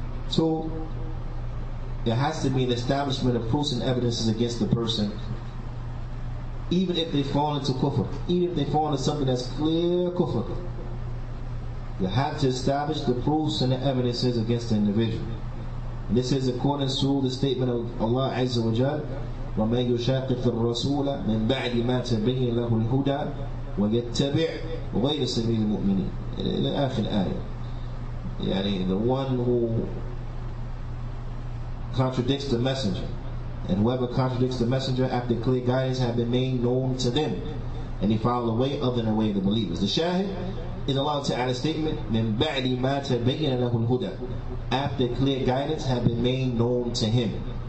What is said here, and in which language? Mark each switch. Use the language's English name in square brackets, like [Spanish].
[English] Two, there has to be an establishment of proofs and evidences against the person, even if they fall into kufr, even if they fall into something that's clear kufr. You have to establish the proofs and the evidences against the individual. And this is according to the statement of Allah Azza wa Jal, [Arabic] وَمَنْ يُشَاقِقِ الرَّسُولَ مِنْ بَعْدِ مَا تَبَيَّنَ لَهُ الْهُدَى وَيَتَّبِعْ غَيْرَ سَبِيلِ الْمُؤْمِنِينَ إلى آخر الآية. [English] يعني the one who contradicts the messenger, and whoever contradicts the messenger after clear guidance have been made known to them, and they follow the way other than the way of the believers. The shahid is allowed to add a statement, [Arabic] مِن بَعْدِ مَا تَبَيَّنَ لَهُ الْهُدَى, [English] after clear guidance had been made known to him.